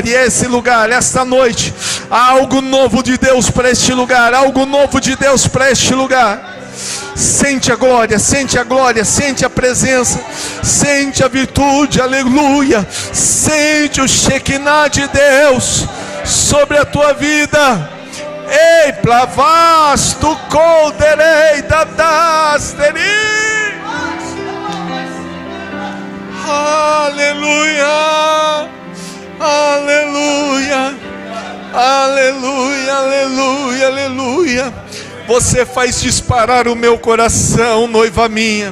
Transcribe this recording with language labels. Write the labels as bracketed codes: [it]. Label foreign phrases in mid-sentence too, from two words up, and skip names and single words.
[pt] E esse lugar, esta noite, há algo novo de Deus para este lugar. Algo novo de Deus para este lugar. Sente a glória, sente a glória, sente a presença, sente a virtude, aleluia. Sente o Shekinah de Deus sobre a tua vida. Ei, plavas tu colderei dadasteri. Aleluia, aleluia, aleluia, aleluia, aleluia. Você faz disparar o meu coração, noiva minha.